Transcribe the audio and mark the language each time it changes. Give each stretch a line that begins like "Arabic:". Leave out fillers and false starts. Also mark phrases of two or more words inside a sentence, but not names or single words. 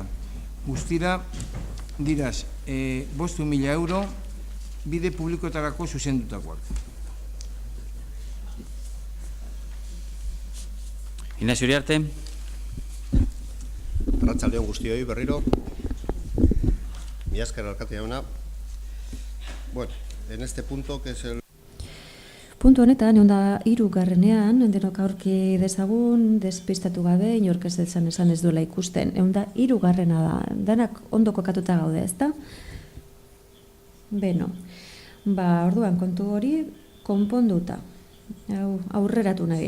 Basque: Guztira, diraz, 5.000 euro bide publikoetarako zuzendutakoak. Ignacio Uriarte. Arratsaldeon guztioi berriro. Mila esker alkate jauna.
Spanish: Bueno, en este punto, que es el...
Basque: Puntu honetan, 103 garrenean, denok aurki dezagun, despistatu gabe, inork ez esan ez duela ikusten. 103 garrena da, denak ondo kokatuta gaude, ezta? Beno, orduan kontu hori konponduta, aurreratu nahi.